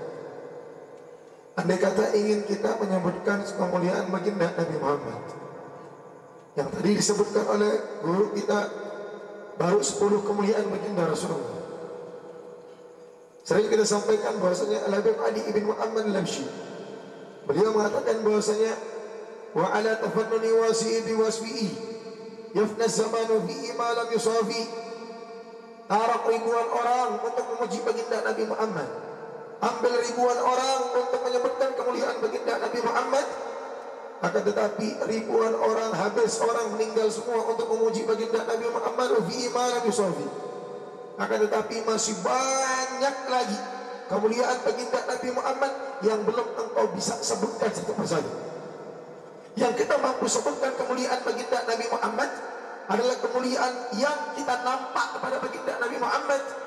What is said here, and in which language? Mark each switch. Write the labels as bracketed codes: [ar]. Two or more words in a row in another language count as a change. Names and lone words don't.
[id] Andai kata ingin kita menyebutkan kemuliaan baginda Nabi Muhammad yang tadi disebutkan oleh guru kita, baru 10 kemuliaan baginda Rasulullah. Sering kita sampaikan bahwasanya Al-Habib Ali ibn Muhammad Al-Labshi, beliau mengatakan bahwasanya [ar] و على تفنن واصفيه ب وصفه يفنى الزمان فيه ما لم يوصف. [id] Tarak ribuan orang untuk memuji baginda Nabi Muhammad, ambil ribuan orang untuk menyebutkan kemuliaan baginda Nabi Muhammad, akan tetapi ribuan orang habis, orang meninggal semua untuk memuji baginda Nabi Muhammad [ar] فيه ما لم يوصف. [id] Akan tetapi masih banyak lagi kemuliaan baginda Nabi Muhammad yang belum engkau bisa sebutkan satu persatu. Yang kita mampu sebutkan kemuliaan baginda Nabi Muhammad adalah kemuliaan yang kita nampak kepada baginda Nabi Muhammad.